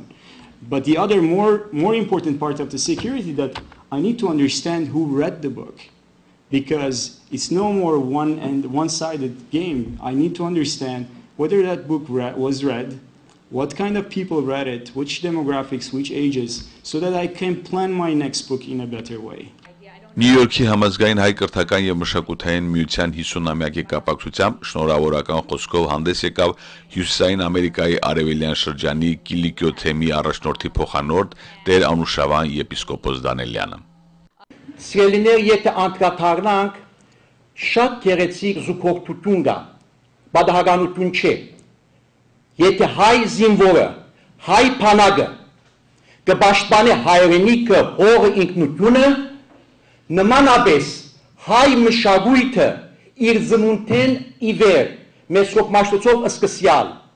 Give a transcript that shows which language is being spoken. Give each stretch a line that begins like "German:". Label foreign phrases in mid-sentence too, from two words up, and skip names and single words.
English: But the other more important part of the security, that I need to understand who read the book, because it's no more one-sided game. I need to understand whether that book was read, what kind of people read it, which demographics, which ages, so that I can plan my next book in a better way.
Armenian: Նյու Յորքի համազգային հայ կրթական եւ մշակութային միության 50-ամյակի կապակցությամբ շնորհավորական խոսքով հանդես եկավ Հյուսիսային Ամերիկայի արևելյան շրջանի Կիլիկիո թեմի առաջնորդի փոխանորդ Տեր Անուշավան եպիսկոպոս Դանելյանը։ Սիրելիներ, եթե անդրադառնանք, շատ գեղեցիկ զուգորդություն կա, բադահականություն չէ։ Եթե հայ զինվորը, հայ բանակը կպաշտպանի հայրենիքը, հողը, ինքնությունը, նմանապես հայ մշակույթը իր ծնունդեն ի վեր մեծով մաշտոցով սկսյալ